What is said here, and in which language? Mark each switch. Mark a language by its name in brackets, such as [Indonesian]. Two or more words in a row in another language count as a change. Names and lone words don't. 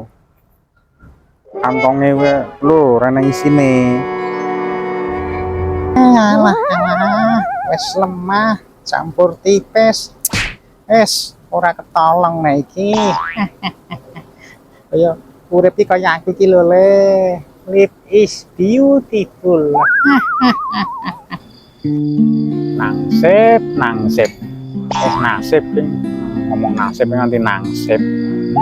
[Javanese] Kantonge lho rene isine. Alah, wis lemah, campur tipis. Ora ketolong nek iki. Kaya urip iki kaya aku iki lho le. [English] Life is beautiful. [Javanese] Nangsip. Nasib ngomong nasib nganti nangsip.